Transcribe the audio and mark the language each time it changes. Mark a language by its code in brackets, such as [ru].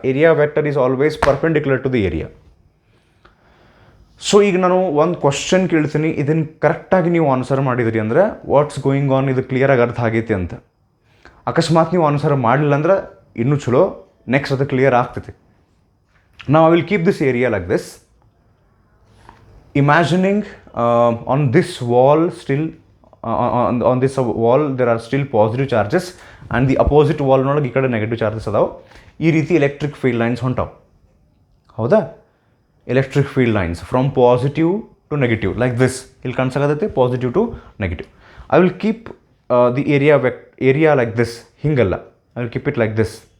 [en] Area vector is always perpendicular to the area. [kn] So ಈಗ ನಾನು ಒಂದು ಕ್ವಶನ್ ಕೇಳ್ತೀನಿ, ಇದನ್ನು ಕರೆಕ್ಟಾಗಿ ನೀವು ಆನ್ಸರ್ ಮಾಡಿದ್ರಿ ಅಂದರೆ ವಾಟ್ಸ್ ಗೋಯಿಂಗ್ ಆನ್ ಇದು ಕ್ಲಿಯರಾಗಿ ಅರ್ಥ ಆಗೈತಿ ಅಂತ. ಅಕಸ್ಮಾತ್ ನೀವು ಆನ್ಸರ್ ಮಾಡಲಿಲ್ಲ ಅಂದ್ರೆ ಇನ್ನೂ ಚಲೋ, ನೆಕ್ಸ್ಟ್ ಅದು ಕ್ಲಿಯರ್ ಆಗ್ತೈತಿ. [en] ನಾವು I will keep this area like this, imagining on this wall still on this wall there are still positive charges and the opposite wall [kn] ನೊಳಗೆ ಈ ಕಡೆ ನೆಗೆಟಿವ್ ಚಾರ್ಜಸ್ ಅದಾವೆ. ಈ ರೀತಿ [en] Electric field lines ಹೊಂಟಾವೆ, ಹೌದಾ? Electric field lines from positive to negative like this. [kn] ಇಲ್ಲಿ ಕಾಣಿಸಾಗತ್ತೆ [en] Positive to negative. I will keep the area like this, ಹಿಂಗಲ್ಲ, I will keep it like this.